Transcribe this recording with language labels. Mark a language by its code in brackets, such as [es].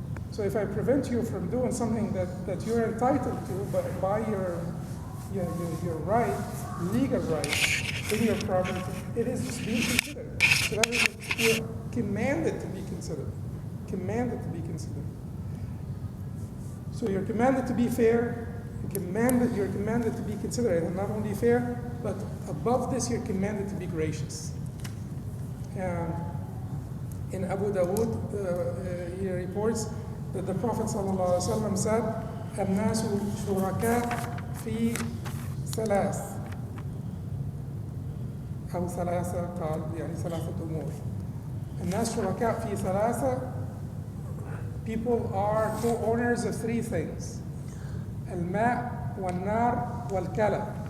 [en] So if I prevent you from doing something that you're entitled to, but by your right, legal right, in your property, it is just being considerate. So that is, you're commanded to be considerate. Commanded to be considerate. So you're commanded to be fair, you're commanded to be considerate, and not only fair, but above this, you're commanded to be gracious. And in Abu Dawood, he reports that the Prophet ﷺ said, [ar] الناس شركاء في ثلاث أو ثلاثة قال يعني ثلاثة أمور. الناس شركاء في ثلاثة. [en] People are co-owners of three things: [ar] الماء والنار والكلى.